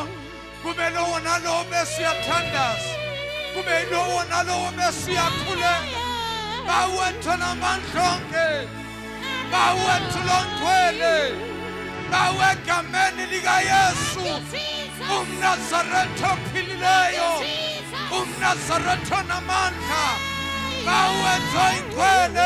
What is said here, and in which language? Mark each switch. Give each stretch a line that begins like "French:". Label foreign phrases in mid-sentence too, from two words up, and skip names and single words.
Zulu: Kube lowo nalowo bese uyathandaza. Kube lowo nalowo bese uyakhuleka. Bawethu namandla onke. Bawethu longcwele. Bawegameni likaYesu. UmNazaretha ophilileyo. UmNazaretha namandla. Bawethu ingcwele.